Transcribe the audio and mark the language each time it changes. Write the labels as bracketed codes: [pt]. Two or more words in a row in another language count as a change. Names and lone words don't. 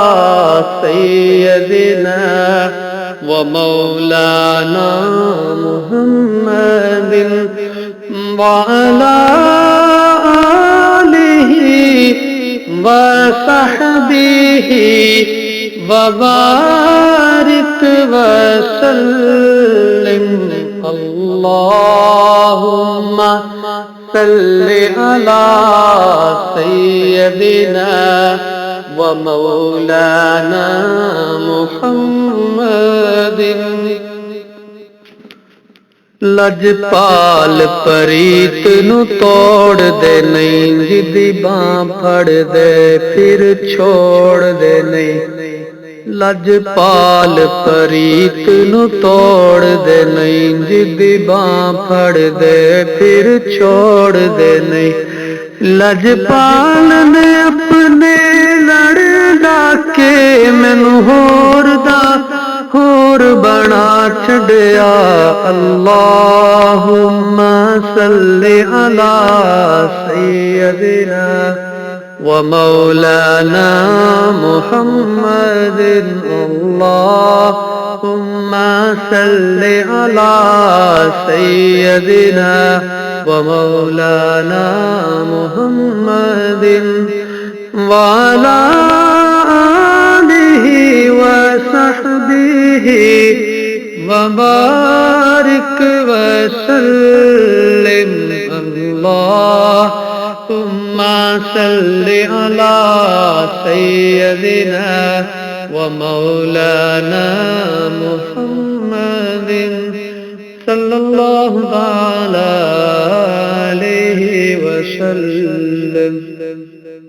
[ar] سیدنا و مولانا محمد وعلی آلہ وصحبہ وبارک وسلم اللہم صلی علی سیدنا ومولانا محمد [pa] لجپال پریت نو توڑ دے نہیں جدی باں پھڑ دے پھر چھوڑ دے نہیں لجپال پریت نو توڑ دے نہیں جدی باں پھڑ دے پھر چھوڑ دے نہیں لجپال نے اپنے لڑ ڈاکے مینوں ہور بنا چھڑیا [ar] اللہم صلی علی سیدنا و مولانا محمد اللہم صلی علی سیدنا و مولانا محمد وعلی آلہ وصحبہ وبارك وسلم اللهم صل على سيدنا ومولانا محمد صلى الله تعالى عليه وسلم.